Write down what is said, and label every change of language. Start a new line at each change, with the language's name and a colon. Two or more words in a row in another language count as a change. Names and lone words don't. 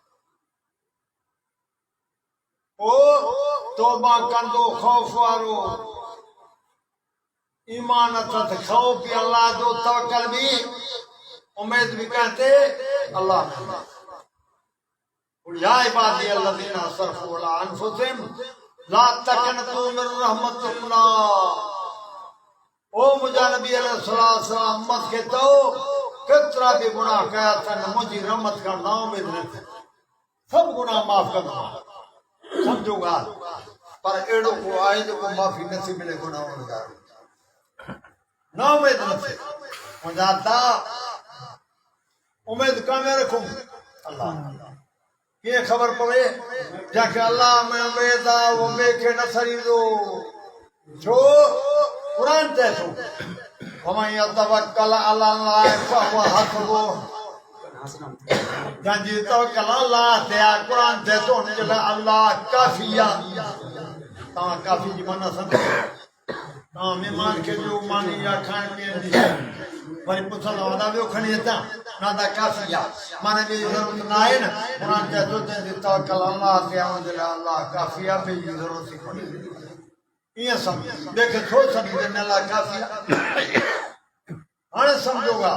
Sindhi: पोइ तौबा कंदो ख़ौफ़ वारो ईमान अथसि ख़ौफ़ बि अलाह जो तवकल बि उमेद बि कंहिं ते अलाह
Arabic: يا عبادي الذين أسرفوا على أنفسهم لا تقنطوا من رحمة الله
Sindhi: ओ मुंहिंजा नबी अलैहिस्सलाम उम्मत खे चओ केतिरा बि गुनाह कया अथनि मुंहिंजी रहमत खां ना उमेद न थिए सभु गुनाह माफ़ कंदो सम्झो ॻाल्हि पर अहिड़ो को आहे जेको माफ़ी नथी मिले गुनाहनि जा ना उमेद न थिए मुंहिंजा ता उमेद कान रखूं अल्लाह कीअं ख़बर पवे जंहिंखे अलाह में उमेद आहे उहो ॿिए खे न छॾींदो छो क़ुर चए थो
Arabic: ومن يتوكل على الله فهو حسبه
Sindhi: जंहिंजी तवक्कल अलाह ते आहे क़ुर चए थो हुनजे लाइ अलाह काफ़ी आहे तव्हां काफ़ी जी माना सम्झो तव्हां महिमान खे ॾियो मानी या खाइण पीअण जी वरी पुछंदो अदा ॿियो खणी अचां न त काफ़ी आहे माने ॿी ज़रूरत न आहे न क़ुर चए थो जंहिंजी तवक्कल अलाह ते आहे हुनजे लाइ अलाह काफ़ी आहे ॿिए जी ज़रूरत ई कोन्हे ईअं सम्झ ॿिए खे थो सम्झ हिन लाइ काफ़ी आहे हाणे सम्झो